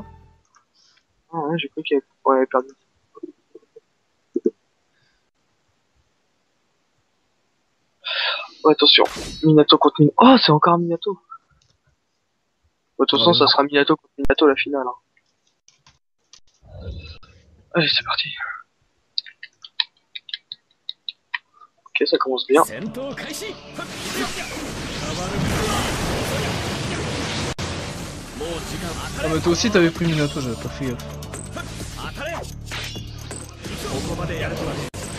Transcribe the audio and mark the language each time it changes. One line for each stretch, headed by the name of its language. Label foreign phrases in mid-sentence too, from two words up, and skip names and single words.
French: Ah ouais, j'ai cru qu'il avait perdu. Oh, attention, Minato contre Minato. Oh, c'est encore Minato. De toute façon, Ouais. ça sera Minato contre Minato la finale. Hein. Allez, c'est parti. Ok, ça commence bien.
Japanese: 戦闘開始。もう時間
French: Ah, mais toi aussi t'avais pris Minato, j'avais pas fait gaffe.
Japanese: 当たれ。ここまでやるとはね。